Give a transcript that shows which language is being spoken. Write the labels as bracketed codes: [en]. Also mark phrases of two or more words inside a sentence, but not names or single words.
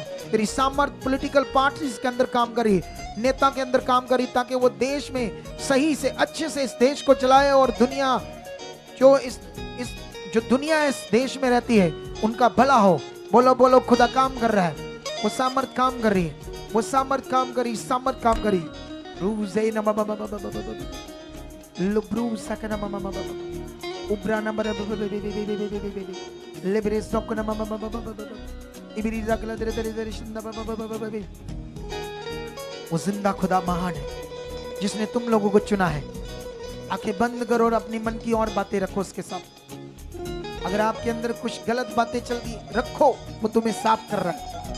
[hi] तेरी सामर्थ [en] political parties [hi] के अंदर काम करी, नेता के अंदर काम करी, ताकि वो देश में सही से अच्छे से इस देश को चलाए और दुनिया जो दुनिया इस देश में रहती है उनका भला हो। बोलो बोलो, खुदा काम कर रहा है। वो सामर्थ काम कर रही है, वो सामर्थ काम करी, सामर्थ काम करी। रूज़े न बाबा बाबा बाबा बाबा, लुब्रू सकना मामा बाबा, उब्रा नंबर लेबरे सकना मामा बाबा बाबा, इबरी रखला तेरे तेरे तेरे शिंदा बाबा बाबा बाबा। वो जिंदा खुदा महान है जिसने तुम लोगों को चुना है। आंखें बंद करो और अपनी मन की और बातें रखो उसके साथ। अगर आपके अंदर कुछ गलत बातें चल रही रखो, वो तुम्हें साफ कर रहा है।